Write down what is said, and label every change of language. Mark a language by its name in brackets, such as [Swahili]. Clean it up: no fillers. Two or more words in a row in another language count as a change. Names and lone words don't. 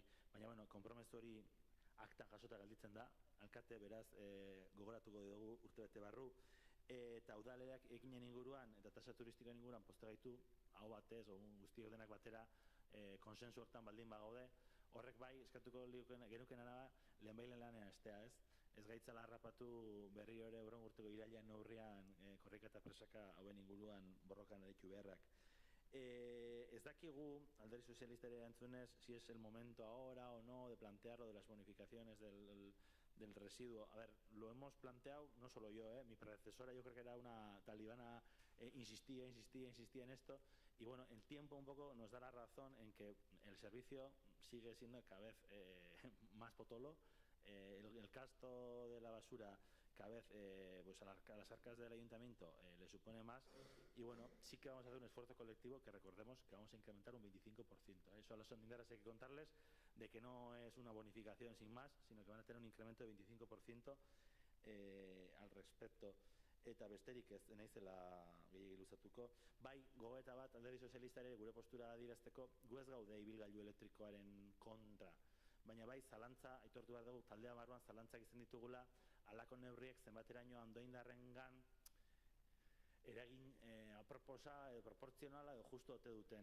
[Basque] Baina, bueno, konpromesu hori aktan jasota gelditzen da, alkate beraz gogoratuko dugu urtebete barru, eta udaleak ekinen inguruan eta tasa turistikoen inguruan postegaitu, hau batez, guztiok denak batera, konsensu hortan baldin bagaude, horrek bai, eskatuko genukena da, lehenbailen lanean estea, ez? Ez gaitzala harrapatu berri ere urren urteko irailean neurrian korrika eta presaka hauen inguruan borrokan eritu beharrak. Ez dakigu, Alderdi Sozialistaren entzunez, [Spanish] si es el momento ahora o no de plantear lo de las bonificaciones del residuo. A ver, lo hemos planteado, no solo yo, mi predecesora, yo creo que era una talibana, insistía en esto, y bueno, el tiempo un poco nos da la razón en que el servicio sigue siendo cada vez más potolo. El gasto de la basura cada vez pues a las arcas del ayuntamiento le supone más, y bueno, sí que vamos a hacer un esfuerzo colectivo que recordemos que vamos a incrementar un 25%. Eso a los sondineras hay que contarles de que no es una bonificación sin más, sino que van a tener un incremento de 25% al respecto. [Basque] Eta besterik ez naizela gehiegi luzatuko. Bai, gogoeta bat Alderdi Sozialistaren gure postura adierazteko, gu ez gaude ibilgailu elektrikoaren kontra, baina bai, zalantza, aitortu behar dugu, taldea barruan zalantzak izan ditugula, halako neurriek zenbateraino Andoaindarrengan eragin aproposa edo proportzionala edo justu ote duten.